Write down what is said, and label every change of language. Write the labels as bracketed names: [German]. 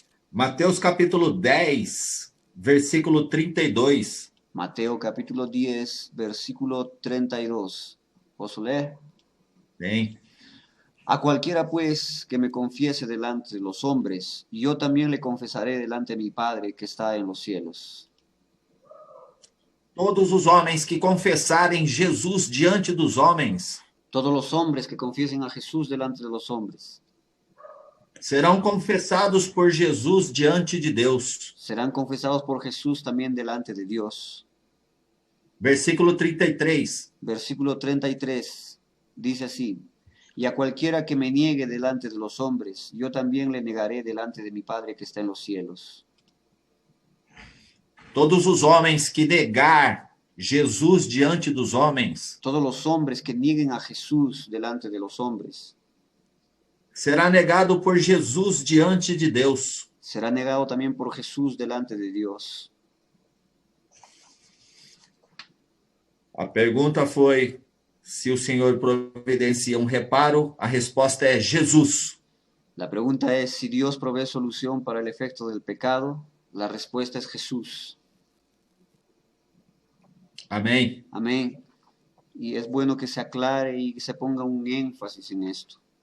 [Portuguese] Mateus capítulo 10, versículo 32. [Spanish] Mateo capítulo 10, versículo 32. ¿Puedo leer? [Portuguese] Tem? [Spanish] A cualquiera pues que me confiese delante de los hombres, yo también le confesaré delante de mi Padre que está en los cielos. [Portuguese] Todos os homens que confessarem Jesus diante dos homens [Spanish] Todos los hombres que confiesen a Jesús delante de los hombres [Portuguese] serão confessados por Jesus diante de Deus. [Spanish] serán confesados por Jesús también delante de Dios. [Portuguese] Versículo 33. [Spanish] Versículo 33 dice así: y a cualquiera que me niegue delante de los hombres, yo también le negaré delante de mi Padre que está en los cielos. [Portuguese] Todos os homens que negar Jesus diante dos homens [Spanish] Todos los hombres que nieguen a Jesús delante de los hombres [Portuguese] será negado por Jesus diante de Deus. [Spanish] será negado también por Jesús delante de Dios. [Portuguese] A pergunta foi se o Senhor providencia reparo. A resposta é Jesus. [Spanish] La pregunta es si Dios provee solución para el efecto del pecado. La respuesta es Jesús. [Portuguese] Amém? [Spanish] Amén. Y es bueno que se aclare y que se ponga un énfasis en esto.